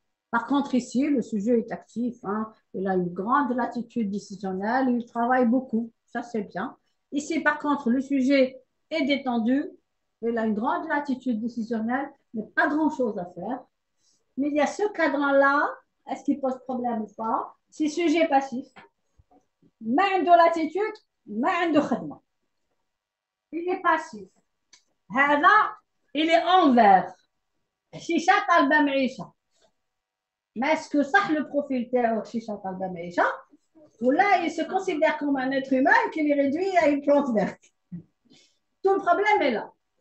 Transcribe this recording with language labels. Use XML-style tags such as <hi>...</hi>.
<fr>Par contre, ici, le sujet est actif, hein, il a une grande latitude décisionnelle, il travaille beaucoup, ça c'est bien. Ici, par contre, le sujet est détendu, il a une grande latitude décisionnelle, mais pas grand-chose à faire. Mais il y a ce cadran-là, est-ce qu'il pose problème ou pas? C'est sujet passif.</fr> <ar>ما عنده latitude, ما عنده خدمة.</ar> <fr>Il est passif.</fr> <ar>هذا,</ar> <fr>il est envers.</fr> <ar>شيشة طالبة معيشة.</ar> <fr>Mais est-ce que ça, le profil</fr> <ar>تاعو شيشة طالبة معيشة</ar> <fr>ou là, il se considère comme un être humain qu'il est réduit à une plante verte? Tout le problème est là.</fr>